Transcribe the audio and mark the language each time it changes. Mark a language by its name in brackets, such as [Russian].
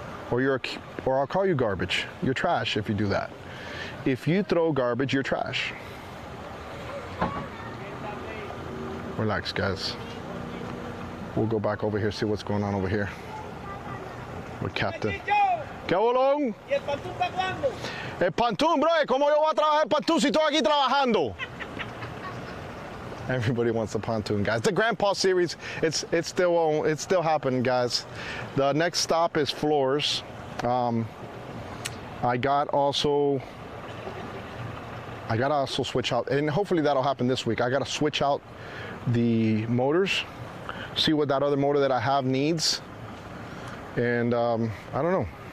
[English] Or I'll call you garbage. You're trash if you do that. If you throw garbage, you're trash. Relax, guys. We'll go back over here, see what's going on over here with Captain. [Spanish] ¿Qué bolón? ¿Y el pantún para cuándo? El pantún, bro, ¿cómo yo voy a trabajar el pantún si estoy aquí trabajando? [English] Everybody wants the pontoon, guys. The Grandpa series, it's still happening, guys. The next stop is Floors. I gotta also switch out, and hopefully that'll happen this week. I gotta switch out the motors, see what that other motor that I have needs, and I don't know.